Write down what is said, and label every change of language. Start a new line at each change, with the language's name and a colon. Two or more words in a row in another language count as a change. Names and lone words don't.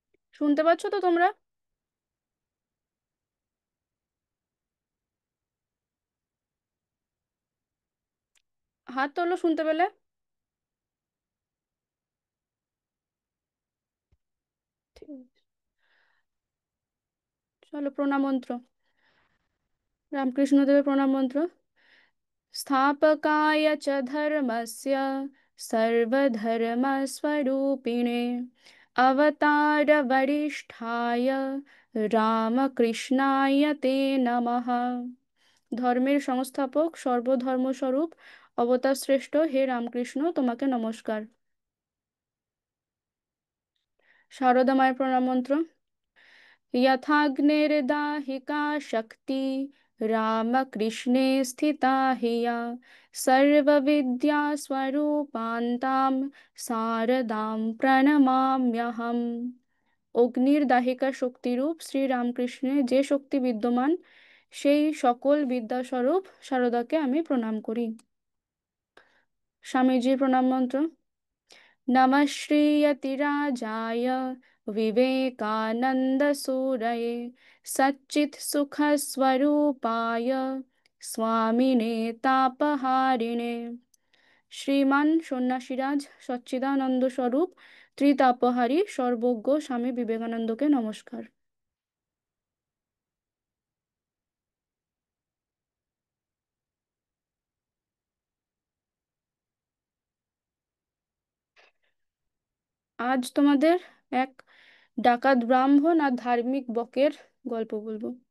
Bangla: শুনতে পাচ্ছ তো তোমরা? হাত তোলো শুনতে পেলে। ঠিক আছে। চলো প্রণাম মন্ত্র। রামকৃষ্ণদেবের প্রণাম মন্ত্র।
Sanskrit: स्थापकाय च धर्मस्य सर्वधर्मस्वरूपिणे अवतारवरिष्ठाय রামকৃষ্ণায় তে নমঃ।
Bangla: ধর্মের সংস্থাপক সর্বধর্মস্বরূপ অবতার শ্রেষ্ঠ হে রামকৃষ্ণ, তোমাকে নমস্কার। শারদা মায়ের প্রণাম মন্ত্র।
Sanskrit: यथाग्निर्दाहिका शक्ति रामकृष्णे स्थिता हिया सर्वविद्यास्वरूपान्तां शारदां प्रणमाम्यहम्।
Bangla: অগ্নির দাহিকা শক্তিরূপ শ্রী রামকৃষ্ণে যে শক্তি বিদ্যমান, সেই সকল বিদ্যাস্বরূপ শারদাকে আমি প্রণাম করি। স্বামীজির প্রণাম মন্ত্র।
Sanskrit: नमः श्रीयतिराजाय विवेकानन्दसूरये सच्चित्सुखस्वरूपाय स्वामिने तापहारिणे।
Bangla: শ্রীমান সন্ন্যাসীরাজ সচ্চিদানন্দ স্বরূপ ত্রিতাপহারী সর্বজ্ঞ স্বামী বিবেকানন্দকে নমস্কার। আজ তোমাদের এক ডাকাত ব্রাহ্মণ আর ধার্মিক বকের গল্প বলবো।